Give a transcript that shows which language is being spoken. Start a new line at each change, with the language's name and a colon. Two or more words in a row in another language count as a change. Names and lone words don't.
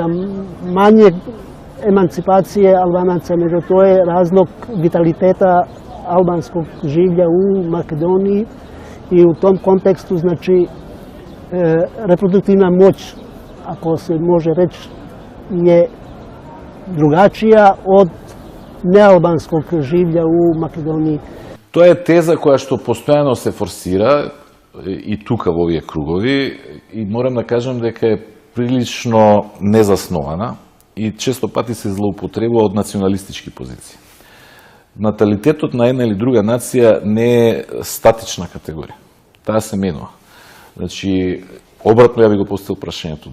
Serbian: manjeg emancipacije Albanaca, nego to je razlog vitaliteta albanskog življa u Makedoniji i u tom kontekstu, znači, reproduktivna moć, ako se može reći, je drugačija od nealbanskog življa u Makedoniji.
Macedonian: To je teza koja što postojano se forsira i tuka во овие кругови и морам да кажам дека е прилично незаснована и често пати се злоупотребува од националистички позиции. Наталитетот на една или друга нација не е статична категорија. Таа се менува. Значи, обратно ја би го поставил прашањето.